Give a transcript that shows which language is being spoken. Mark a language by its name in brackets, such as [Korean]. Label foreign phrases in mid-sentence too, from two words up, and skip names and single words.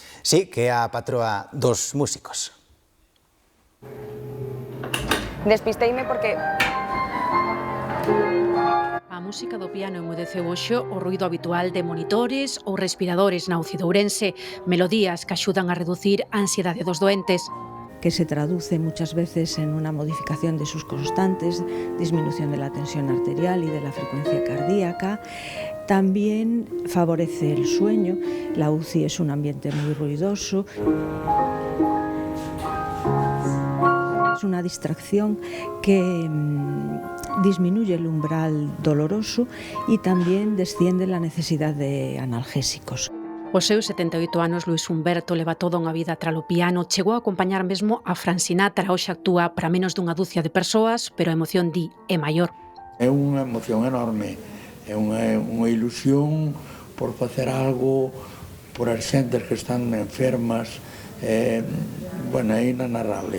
[Galician] Sí, que é a patroa dos músicos. Despisteime porque a música do piano enmudeceu hoxe o ruido habitual de monitores ou respiradores na UCI de Ourense, melodías que axudan a reducir a ansiedade dos doentes. [Spanish] Que se traduce muchas veces en una modificación de sus constantes, disminución de la tensión arterial y de la frecuencia cardíaca. También favorece el sueño. La UCI es un ambiente muy ruidoso. Es una distracción que disminuye el umbral doloroso y también desciende la necesidad de analgésicos. [Galician] Os seus 78 anos, Luis Humberto leva toda unha vida tras o piano, chegou a acompañar mesmo a Frank Sinatra, hoxe actúa para menos dunha dúcia de persoas, pero a emoción di é maior. É unha emoción enorme, é unha ilusión por facer algo por as xentes que están enfermas, é inanarrable.